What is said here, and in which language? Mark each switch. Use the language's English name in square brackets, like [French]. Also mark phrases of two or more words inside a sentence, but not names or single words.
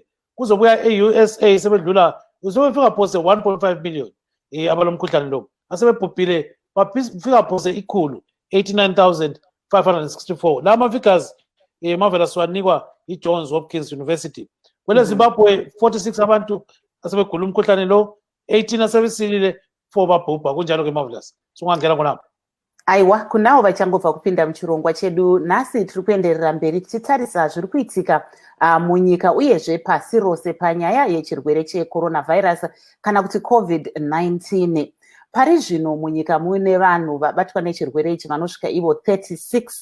[North Ndebele] Kuzobuya e-USA sebedlula sebefika phose 1.5 million abalomkhuhlane lo asebebhubhile bafika phose ikhulu 89,564. La ma-figures Marvelous wanikwa i-Johns Hopkins University. Kwele Zimbabwe 46 abantu asebegula umkhuhlane lo, 18 asebesilile, 4 babhubha. Kunjalo ke Marvelous. So ungangena khonapho. [Shona] Aiwa, kunawo vachangobva kupinda muchirongwa chedu. Nhasi tiri kuenderera mberi tichitarisa zviri kuitika munyika uyezve pasi rose panyaya yechirwere checoronavirus kana kuti COVID-19. Pari zvino munyika mune vanhu vabatwa nechirwere ichi vanosvika ivo 36.